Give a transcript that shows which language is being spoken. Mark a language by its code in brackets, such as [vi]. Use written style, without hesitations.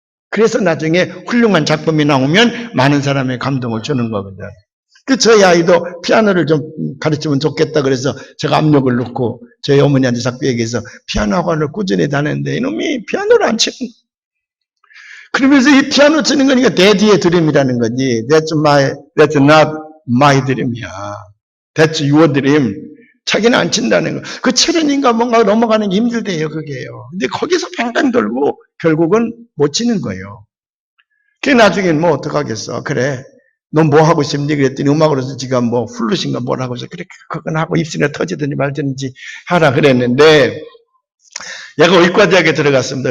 [ko] 그래서 나중에 훌륭한 작품이 나오면 많은 사람의 감동을 주는 거거든. 저희 아이도 피아노를 좀 가르치면 좋겠다 그래서 제가 압력을 넣고 저희 어머니한테 자꾸 얘기해서 피아노 학원을 꾸준히 다녔는데 이놈이 피아노를 안 치는 거야. 그러면서 이 피아노 치는 거니까 daddy의 드림이라는 거지. [en] That's not my dream이야. That's your dream. [ko] 자기는 안 친다는 거. 그 체련인가 뭔가 넘어가는 게 힘들대요, 그게요. 근데 거기서 팽팽 돌고 결국은 못 치는 거예요. 그게 나중엔 뭐 어떡하겠어. 그래. 넌 뭐 하고 싶니? 그랬더니 음악으로서 지가 뭐 플룻인가 뭘 하고 있어. 그래, 그건 하고 입술에 터지든지 말든지 하라 그랬는데 얘가 의과대학에 들어갔습니다.